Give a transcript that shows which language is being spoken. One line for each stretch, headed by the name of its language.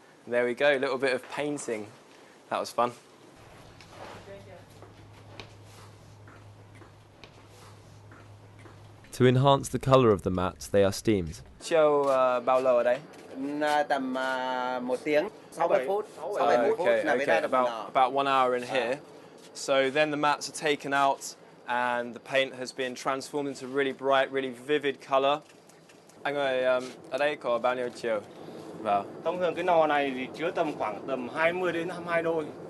English: There we go, a little bit of painting. That was fun. To enhance the colour of the mats, they are steamed.
Vietnamese: Chiều bao lâu ở đây? Tầm 1 tiếng, 60 phút, 60 phút là mới ra được một nỏ.
English: About 1 hour in here. So then the mats are taken out and the paint has been transformed into really bright, really vivid colour.
Vietnamese: Anh ơi, ở đây có bao nhiêu chiều vào? Thông thường cái nò này thì chứa khoảng 20 đến 22 đôi.